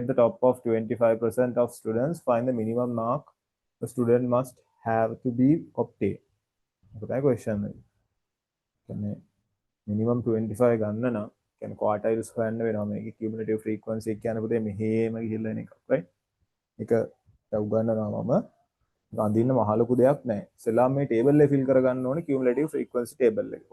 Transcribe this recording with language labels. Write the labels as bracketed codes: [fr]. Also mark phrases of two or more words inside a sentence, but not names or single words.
[en] the top of 25% of students find the minimum mark the student must have to be obtained okay question [si] එක කියන්නේ minimum 25 ගන්න නම් කියන්නේ quartiles හොයන්න වෙනවා මේකේ [en] cumulative frequency [si] එක කියන්නේ පුතේ මෙහෙම ගිහිල්ලා එන එකක් right ඒක උගන්වනවා මම අඳින්න මහ ලොකු දෙයක් නැහැ. ඉස්සෙල්ලාම මේ ටේබල් එක ෆිල් කරගන්න ඕනේ [en] cumulative frequency table [si] එක.